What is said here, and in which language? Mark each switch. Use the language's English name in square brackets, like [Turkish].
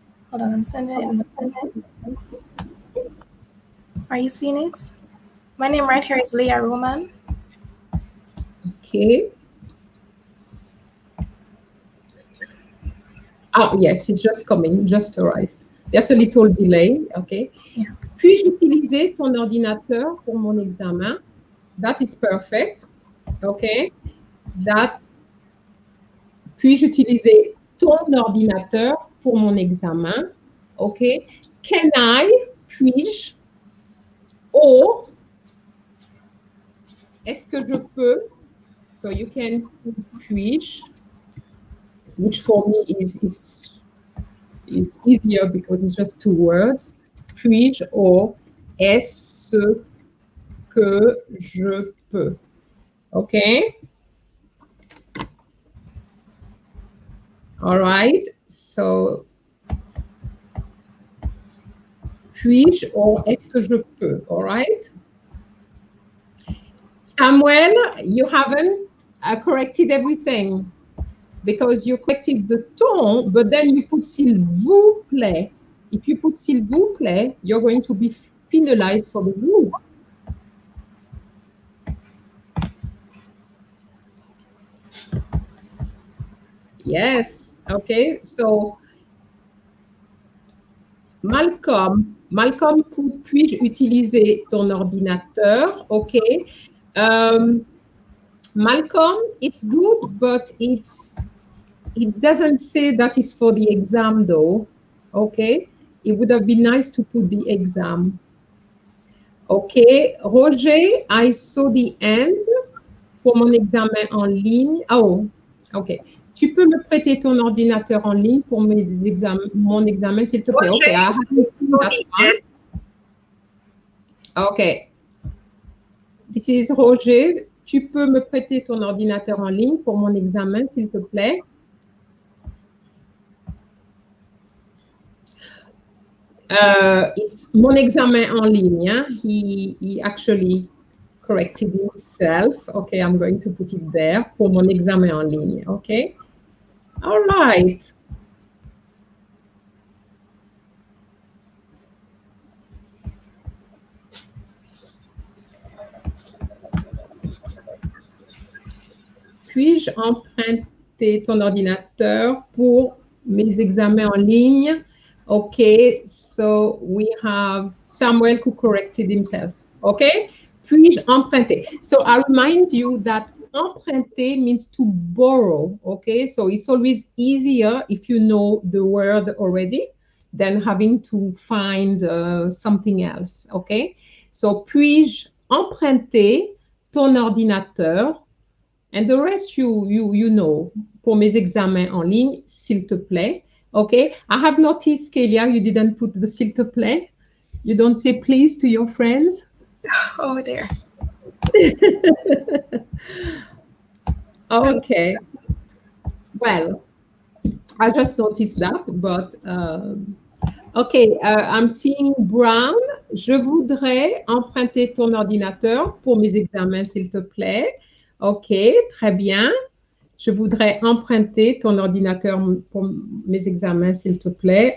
[English] Hold on, I'm sending it. Are you seeing it? My name right here is Leah Roman. Okay. Oh, yes, it's just coming, just arrived. There's a little delay, okay. Yeah. [French] Puis-je utiliser ton ordinateur pour mon examen? [English] That is perfect, okay. [French] Puis-je utiliser ton ordinateur pour mon examen? Okay. [English] Can I, [French] puis-je, or, est-ce que je peux? [English] So you can put puis-je, which for me is easier because it's just two words. [French] Puis-je or est-ce que je peux? Okay. [English] All right. So [French] puis-je or est-ce que je peux? [English] All right. Samuel, you haven't corrected everything because you corrected the ton, but then you put [French] s'il vous plaît. [English] If you put [French] s'il vous plaît, [English] you're going to be penalized for the vous. Yes, okay, so Malcolm put [French] puis-je utiliser ton ordinateur? [English] Okay. Malcolm, it's good, but it doesn't say that is for the exam though. Okay, it would have been nice to put the exam. Okay, Roger, I saw the end [French] pour mon examen en ligne. Oh, okay. Tu peux me prêter ton ordinateur en ligne pour mon examen, s'il te plaît? [English] Okay, I haven't seen that one. Okay. This is Roger. [French] Tu peux me prêter ton ordinateur en ligne pour mon examen, s'il te plaît? [English] It's [French] mon examen en ligne. Hein? [English] He actually corrected himself. Okay, I'm going to put it there [French] pour mon examen en ligne. [English] Okay. All right. [French] Puis-je emprunter ton ordinateur pour mes examens en ligne? [English] Okay, so we have Samuel who corrected himself. Okay, [French] puis-je emprunter? [English] So I remind you that emprunter means to borrow. Okay, so it's always easier if you know the word already than having to find something else. Okay, so [French] puis-je emprunter ton ordinateur? [English] And the rest you know, [French] pour mes examens en ligne, s'il te plaît. [English] Okay, I have noticed, Kalea, you didn't put the [French] s'il te plaît. [English] You don't say please to your friends. Oh, there. Okay. Well, I just noticed that, but okay, I'm seeing Brown. [French] Je voudrais emprunter ton ordinateur pour mes examens, s'il te plaît. Ok, très bien. Je voudrais emprunter ton ordinateur pour mes examens, s'il te plaît.